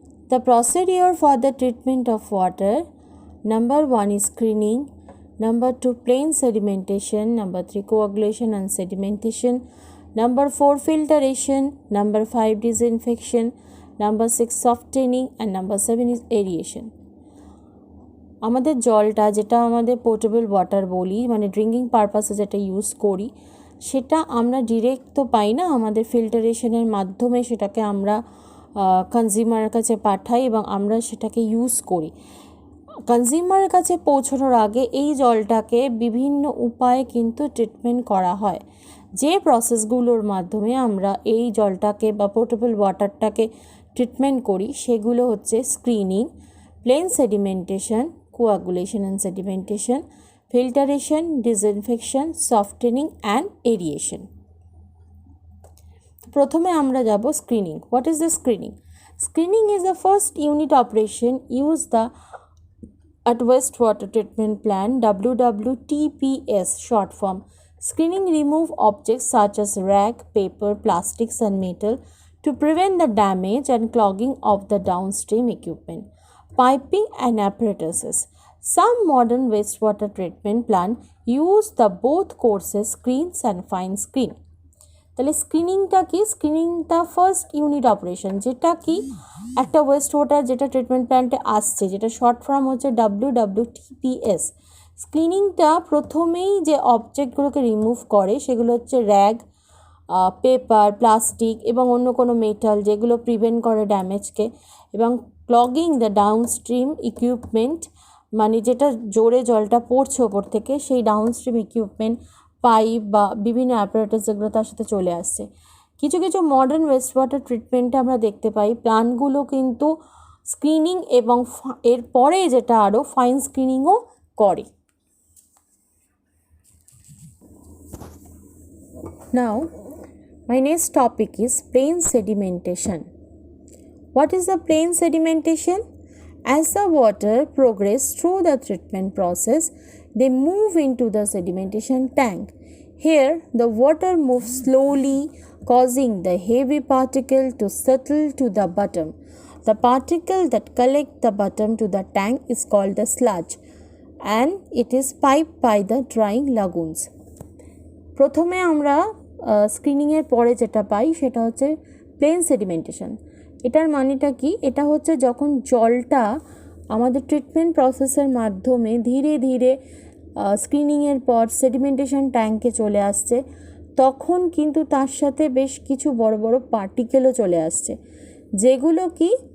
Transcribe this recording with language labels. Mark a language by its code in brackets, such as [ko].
[en] The procedure for the treatment of water: number 1 is screening, number 2 plain sedimentation, number 3 coagulation and sedimentation, number 4 filtration, number 5 disinfection, number 6 softening and number 7 is aeration. [bn] আমাদের জলটা যেটা আমাদের portable water বলি, মানে drinking পারপাসে যেটা use করি, সেটা আমরা ডিরেক্ট তো পাই না, আমাদের ফিল্টারেশনের মাধ্যমে সেটাকে আমরা কনজিউমারের কাছে পাঠাই এবং আমরা সেটাকে ইউজ করি। কনজিউমারের কাছে পৌঁছানোর আগে এই জলটাকে বিভিন্ন উপায়ে কিন্তু ট্রিটমেন্ট করা হয়। যে প্রসেসগুলোর মাধ্যমে আমরা এই জলটাকে বা পোর্টেবল ওয়াটারটাকে ট্রিটমেন্ট করি সেগুলো হচ্ছে screening, plane sedimentation, [en] coagulation and sedimentation, filtration, disinfection, softening and aeration. [bn] প্রথমে আমরা যাব screening. [en] What is the screening? Screening is the first unit operation used at wastewater treatment plant, WWTPS short form. Screening remove objects such as rag, paper, plastics and metal to prevent the damage and clogging of the downstream equipment. Piping and apparatuses. Some modern wastewater treatment plant use the both courses, screens and fine screen. [bn] তাহলে স্ক্রিনিংটা কি? স্ক্রিনিংটা first unit operation, যেটা কি একটা West water যেটা treatment প্ল্যান্টে আসছে, যেটা short form হচ্ছে WWTPS। স্ক্রিনিংটা প্রথমেই যে অবজেক্টগুলোকে রিমুভ করে সেগুলো হচ্ছে র্যাগ, পেপার, প্লাস্টিক এবং অন্য কোনো মেটাল, যেগুলো প্রিভেন্ট করে ড্যামেজকে, এবং ক্লগিং দ্য ডাউনস্ট্রিম ইকুইপমেন্ট, মানে যেটা জোরে জলটা পড়ছে ওপর থেকে সেই ডাউনস্ট্রিম ইকুইপমেন্ট, পাইপ বা বিভিন্ন অ্যাপারেটাস যেগুলো তার সাথে চলে আসছে। কিছু কিছু মডার্ন ওয়েস্ট ওয়াটার ট্রিটমেন্টে আমরা দেখতে পাই প্ল্যান্টগুলো কিন্তু স্ক্রিনিং এবং এর পরে যেটা আরও ফাইন স্ক্রিনিংও করে। [en] Now, my next topic is plain sedimentation. What is the plain sedimentation? As the water progresses through the treatment process, they move into the sedimentation tank. Here, the water moves slowly, causing the heavy particle to settle to the bottom. The particle that collect the bottom to the tank is called the sludge, and it is piped by the drying lagoons. [bn] প্রথমে আমরা স্ক্রিনিংয়ের পরে যেটা পাই সেটা হচ্ছে plane sedimentation. এটার মানেটা কি? এটা হচ্ছে যখন জলটা আমাদের ট্রিটমেন্ট প্রসেসের মাধ্যমে ধীরে ধীরে স্ক্রিনিংয়ের পর সেডিমেন্টেশন ট্যাঙ্কে চলে আসছে, তখন কিন্তু তার সাথে বেশ কিছু বড় বড় পার্টিকেলও চলে আসছে, যেগুলো কি